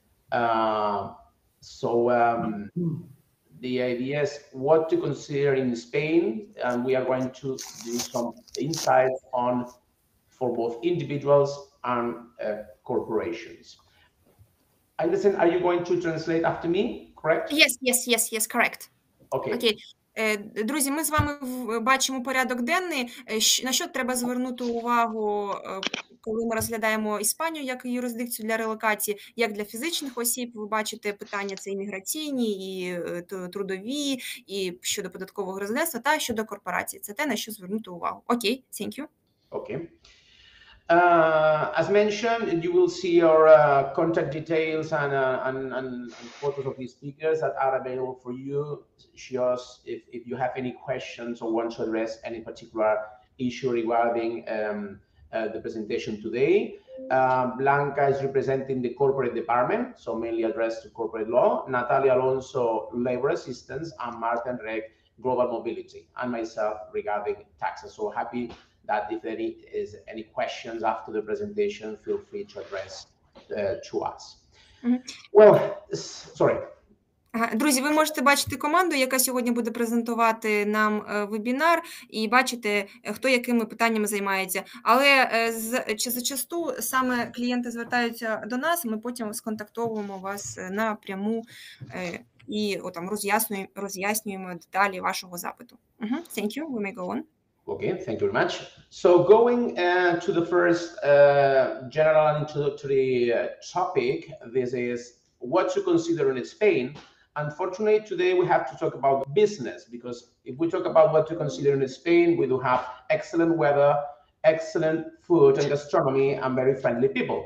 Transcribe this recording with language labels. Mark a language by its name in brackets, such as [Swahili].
[English] The idea is what to consider in Spain, and we are going to do some insights on for both individuals and corporations. I understand, are you going to translate after me, correct? Yes, correct. Окей. [Ukrainian] Друзі, ми з вами бачимо порядок денний. На що треба звернути увагу, коли ми розглядаємо Іспанію як юрисдикцію для релокації, як для фізичних осіб. Ви бачите питання це і міграційні, і трудові, і щодо податкового громадянства, та щодо корпорації. Це те, на що звернути увагу. [English] Окей, thank you. Okay. As mentioned, you will see our contact details and photos of these speakers that are available for you. Just if you have any questions or want to address any particular issue regarding the presentation today. Blanca is representing the corporate department, so mainly addressed to corporate law. Natalia Alonso, labor assistance, and Martin Reg, global mobility, and myself regarding taxes. So happy that if there is any questions after the presentation, feel free to address to us. Well, sorry. [Ukrainian] Друзі, ви можете бачити команду, яка сьогодні буде презентувати нам вебінар, і бачите, хто якими питаннями займається. Але зачасту саме клієнти звертаються до нас, ми потім сконтактовуємо вас напряму і роз'яснюємо деталі вашого запиту. [English] Thank you. We may go on. Okay, thank you very much. So going to the first general introductory topic, this is what to consider in Spain. Unfortunately, today we have to talk about business, because if we talk about what to consider in Spain, we do have excellent weather, excellent food and gastronomy, and very friendly people.